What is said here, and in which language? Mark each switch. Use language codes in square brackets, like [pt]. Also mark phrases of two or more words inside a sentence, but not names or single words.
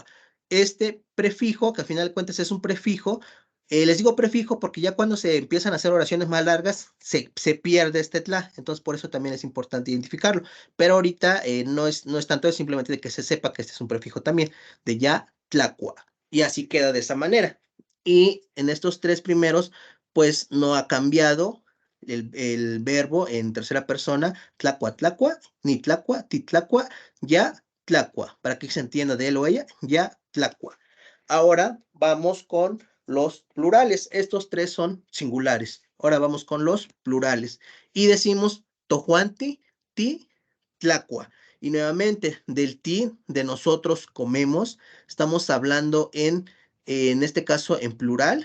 [es] Este prefijo, que al final de cuentas es un prefijo, les digo prefijo porque ya cuando se empiezan a hacer oraciones más largas, se pierde este tla, entonces por eso también es importante identificarlo. Pero ahorita no es tanto, es simplemente de que se sepa que este es un prefijo también, de [nah] ya tlacua. [es] Y así queda de esa manera. Y en estos 3 primeros, pues no ha cambiado el verbo en tercera persona, [nah] tlacua, tlacua, ni tlacua, titlacua, ya tlacua, [es] para que se entienda de él o ella, [nah] ya tlacua. [es] Ahora vamos con los plurales. Estos 3 son singulares. Ahora vamos con los plurales. Y decimos [nah] tojuanti, ti, tlacua. [es] Y nuevamente, del ti, de nosotros comemos, estamos hablando en este caso en plural.